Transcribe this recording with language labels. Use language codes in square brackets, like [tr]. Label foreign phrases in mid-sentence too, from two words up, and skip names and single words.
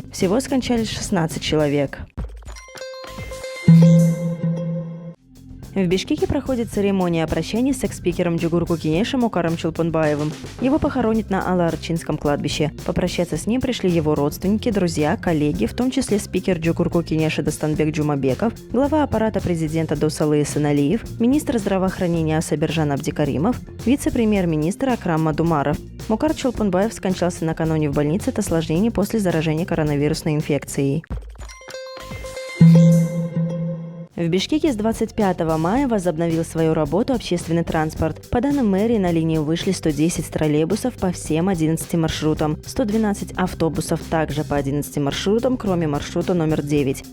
[ru] Всего скончались 16 человек. В Бишкеке проходит церемония прощания с экс-спикером Джугурку Кенешем Окаром Чолпонбаевым. Его похоронят на Алаарчинском кладбище. Попрощаться с ним пришли его родственники, друзья, коллеги, в том числе спикер Джугурку Кенеша Дастанбек Джумабеков, глава аппарата президента Досалы Эсеналиев, министр здравоохранения Асабержан Абдикаримов, вице-премьер-министр Акрам Мадумаров. Окар Чолпонбаев скончался накануне в больнице от осложнений после заражения коронавирусной инфекцией. В Бишкеке с 25 мая возобновил свою работу общественный транспорт. По данным мэрии, на линию вышли 110 троллейбусов по всем 11 маршрутам, 112 автобусов также по 11 маршрутам, кроме маршрута номер 9.